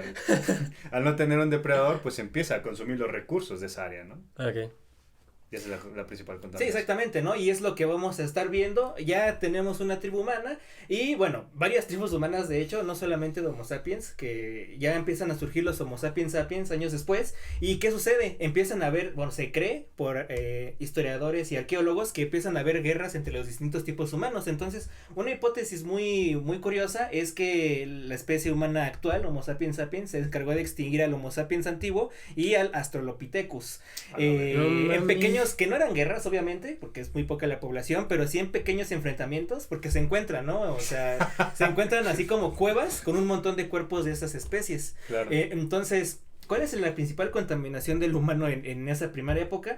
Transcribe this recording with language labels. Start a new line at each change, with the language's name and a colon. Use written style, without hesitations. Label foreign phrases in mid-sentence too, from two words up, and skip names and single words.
Spanish: Al no tener un depredador, pues empieza a consumir los recursos de esa área, ¿no? ok. Y esa es la principal Sí, contaminación. exactamente, ¿no? Y es lo que vamos a estar viendo. Ya tenemos una tribu humana y, bueno, varias tribus humanas, de hecho, no solamente de Homo sapiens, que ya empiezan a surgir los Homo sapiens sapiens años después. ¿Y qué sucede? Empiezan a haber, bueno, se cree por historiadores y arqueólogos que empiezan a haber guerras entre los distintos tipos humanos. Entonces, una hipótesis muy, muy curiosa es que la especie humana actual, Homo sapiens sapiens, se encargó de extinguir al Homo sapiens antiguo y al Australopithecus. En pequeños, que no eran guerras, obviamente, porque es muy poca la población, pero sí en pequeños enfrentamientos, porque se encuentran, ¿no? O sea, se encuentran así como cuevas con un montón de cuerpos de estas especies. Claro. Entonces, ¿cuál es la principal contaminación del humano en esa primera época?